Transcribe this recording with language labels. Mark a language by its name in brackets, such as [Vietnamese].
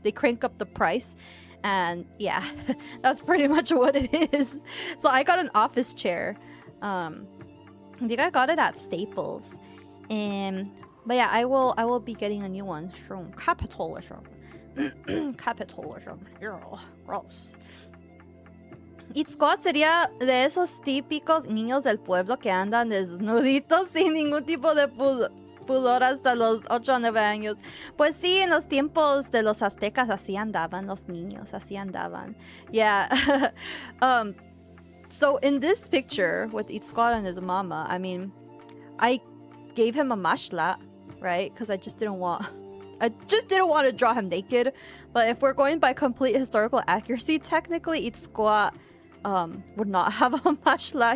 [English] They crank up the price. And yeah, that's pretty much what it is. So I got an office chair. I think I got it at Staples. But yeah, I will be getting a new one from capitalism. Capitalism. Gross. [Spanish] Itzcoat sería de esos típicos niños del pueblo que andan desnuditos sin ningún tipo de pudor hasta los 8 o 9 años. Pues sí, en los tiempos de los aztecas así andaban los niños, así andaban. [English] Yeah. So in this picture with Itzcoat and his mama, I mean, I gave him a mashla, right? Because I just didn't want to draw him naked. But if we're going by complete historical accuracy, technically Itzcoat would not have a mashla.